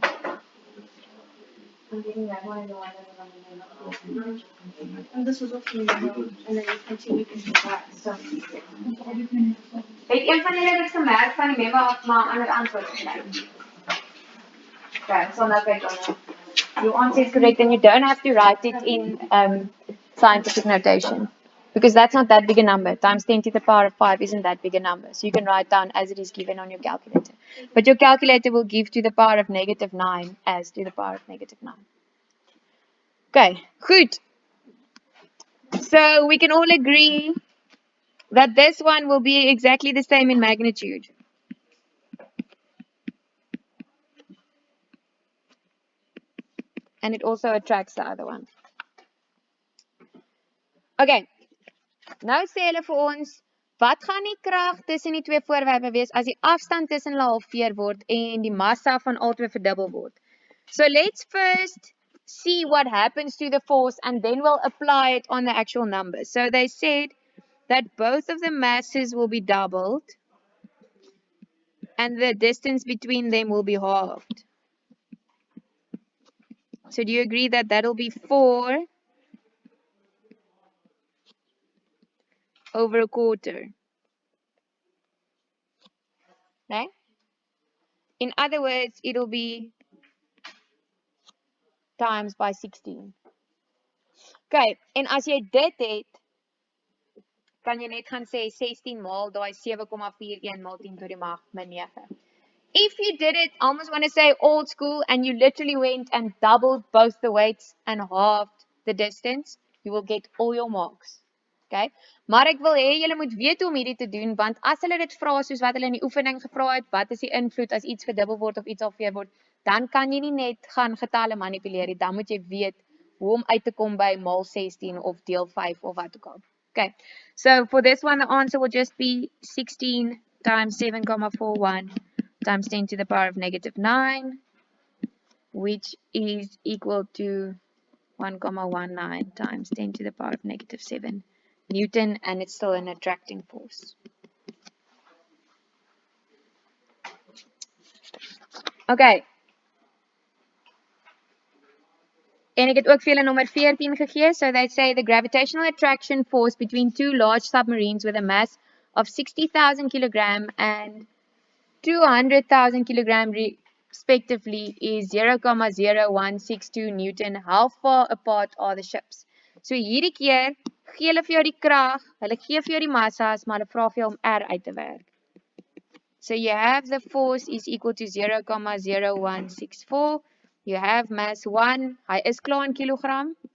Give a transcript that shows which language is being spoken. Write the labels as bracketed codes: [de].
[en] I'm getting that one. I know I never run. And this was a few and then it continued into that. So. [af] Het een van julle dit gemerk van die memo af maar ander antwoord gekry? [en] Okay, so now click on it. Your answer is correct and you don't have to write it in scientific notation. Because that's not that big a number. Times 10 to the power of 5 isn't that big a number. So you can write down as it is given on your calculator. But your calculator will give to the power of negative 9 as to the power of negative 9. Okay, goed. So we can all agree that this one will be exactly the same in magnitude. And it also attracts the other one. [af] Okay, nou sê hulle vir ons, wat gaan die krag tussen die twee voorwerpe wees as die afstand tussen hulle halveer word en die massa van albei verdubbel word? [en] So let's first see what happens to the force and then we'll apply it on the actual numbers. So they said that both of the masses will be doubled and the distance between them will be halved. So do you agree that that'll be 4 over a quarter? Right? In other words, it'll be times by 16. [af] Okay, en as jy dit het, kan jy net gaan sê 16 maal daai 7,41 maal 10 to die mag min 9. [en] If you did it, I almost want to say old school, and you literally went and doubled both the weights and halved the distance, you will get all your marks. [af] Okay? Maar ek wil hê julle moet weet hoe om hierdie te doen, want as hulle dit vra soos wat hulle in die oefening gevra het, wat is die invloed as iets verdubbel word of iets halveer word, dan kan jy nie net gaan getalle manipuleer nie, dan moet jy weet hoe om uit te kom by maal 16 of deel 5 of wat ook al. [en] Okay, so for this one the answer will just be 16 times 7,41 times 10 to the power of negative 9, which is equal to 1,19 times 10 to the power of negative 7 Newton, and it's still an attracting force. Okay. [af] En ek het ook vir julle nommer 14 gegee. [en] So they say the gravitational attraction force between two large submarines with a mass of 60,000 kilogram and 200,000 kilogram respectively is 0,0162 Newton. How far apart are the ships? [af] So hierdie keer gee hulle vir jou die krag, hulle gee vir jou die massas, maar hulle vra vir jou om R uit te werk. [en] So you have the force is equal to 0,0164. You have mass 1, [af] hy is klaar in kilogram.